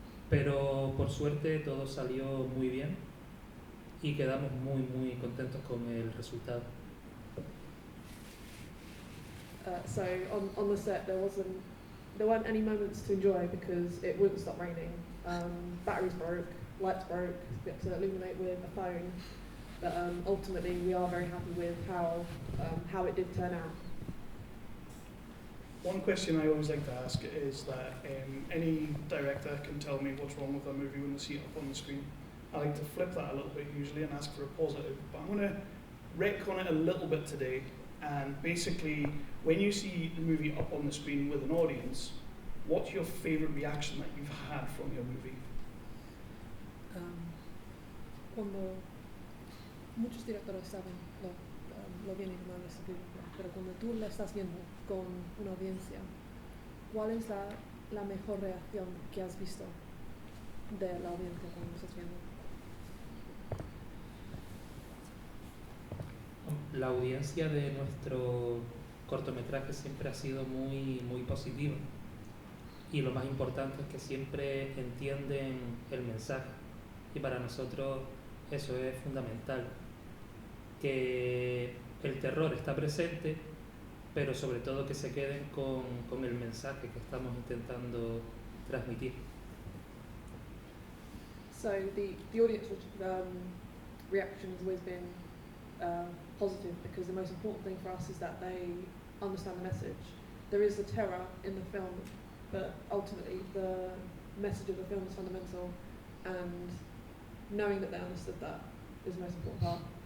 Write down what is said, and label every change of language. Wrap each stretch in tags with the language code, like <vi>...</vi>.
<es>Pero por suerte todo salió muy bien y quedamos muy muy contentos con el resultado.</es> <en>So on the set there weren't any moments to enjoy because it wouldn't stop raining. Batteries broke, lights broke, we had to illuminate with a phone. But ultimately we are very happy with how it did turn out. One question I always like to ask is that any director can tell me what's wrong with a movie when they see it up on the screen. I like to flip that a little bit usually and ask for a positive, but I'm going to retcon it a little bit today. And basically, when you see the movie up on the screen with an audience, what's your favourite reaction that you've had from your movie?</en> <es>Cuando muchos directores saben lo bien y lo mal de esta película, pero cuando tú la estás viendo con una audiencia, ¿cuál es la mejor reacción que has visto de la audiencia cuando lo estás viendo? La audiencia de nuestro cortometraje siempre ha sido muy, muy positiva, y lo más importante es que siempre entienden el mensaje, y para nosotros eso es fundamental, que el terror está presente, pero sobre todo que se queden con el mensaje que estamos intentando transmitir.</es> <en>So the audience reaction has always been positive, because the most important thing for us is that they understand the message. There is the terror in the film, but ultimately the message of the film is fundamental, and knowing that they understood that is the most important part.</en>